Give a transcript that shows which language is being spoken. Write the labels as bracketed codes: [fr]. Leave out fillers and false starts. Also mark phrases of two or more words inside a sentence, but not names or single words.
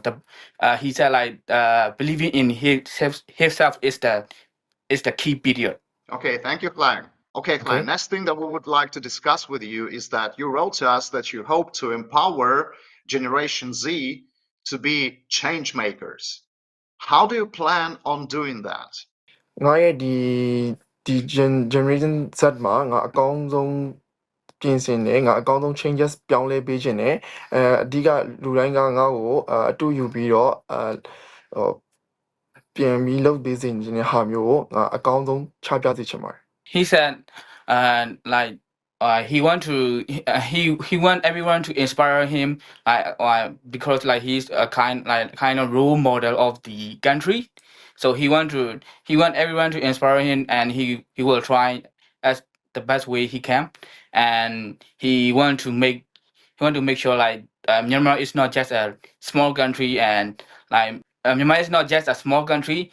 [en] He said, like, believing in himself is the key period. Okay, thank you, Hlang. Okay, Hlang, Okay. next thing that we would like to discuss with you is that you wrote to us that you hope to empower Generation Z to be change makers. How do you plan on doing that? [my] ငါရဲ့ဒီ [en] generation Z [my] မှာငါအကောင်းဆုံးပြင်ဆင်တယ်ငါအကောင်းဆုံး changes ပြောင်းလဲပေးခြင်းနဲ့အဓိကလူတိုင်းကငါ့ကိုအတူယူပြီးတော့ပြန်ပြီးလုပ်ပေးစေခြင်းတဲ့ဟာမျိုးကိုငါအကောင်းဆုံးချပြစေချင်ပါတယ် [en] He said, like, he want everyone to inspire him, because like he's a kind of role model of the country. So he want everyone to inspire him, and he will try as the best way he can, and he want to make sure, like, Myanmar is not just a small country, and like Myanmar is not just a small country.